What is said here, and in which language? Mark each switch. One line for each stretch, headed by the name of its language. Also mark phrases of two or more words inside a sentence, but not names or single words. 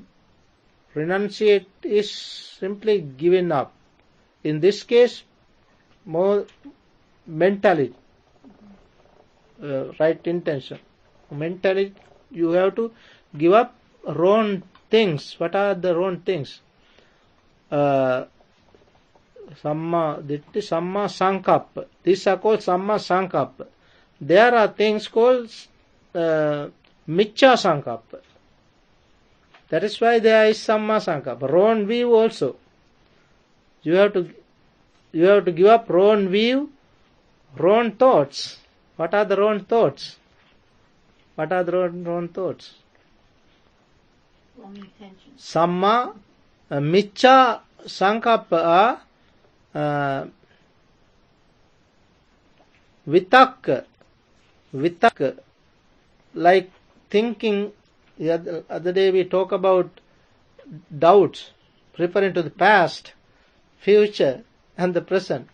English: Renunciate is simply giving up. In this case, more mentally, right intention. Mentally, you have to give up wrong things. What are the wrong things?
Pali: Samma ditti, samma sankappa.
English: These are called
Pali: samma sankappa.
English: There are things called
Pali: miccha sankappa.
English: That is why there is
Pali: samma sankappa.
English: Wrong view also. You have to give up wrong view, wrong thoughts. What are the wrong thoughts? What are the wrong thoughts? Wrong intentions.
Pali: Samma, miccha sankappa are vitakka,
English: like thinking. The other day we talk about doubts, referring to the past, future, and the present.